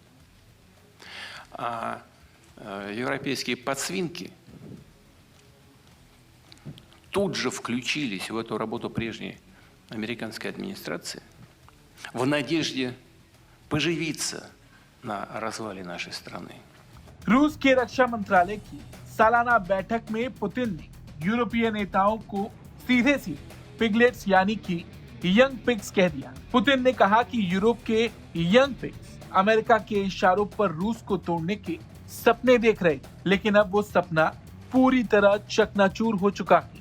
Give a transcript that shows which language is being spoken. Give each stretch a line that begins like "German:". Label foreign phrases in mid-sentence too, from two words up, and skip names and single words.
Russian: А европейские подсвинки тут же включились в эту работу прежней американской администрации в надежде पоживиться на развале нашей страны.
Hindi: रूस के रक्षा मंत्रालय की सालाना बैठक में पुतिन ने यूरोपीय नेताओं को सीधे सीधे पिगलेट्स यानी कि
English: young pigs
Hindi: कह दिया। पुतिन ने कहा कि यूरोप के
English: young pigs
Hindi: अमेरिका के इशारों पर रूस को तोड़ने के सपने देख रहे, लेकिन अब वो सपना पूरी तरह चकनाचूर हो चुका है।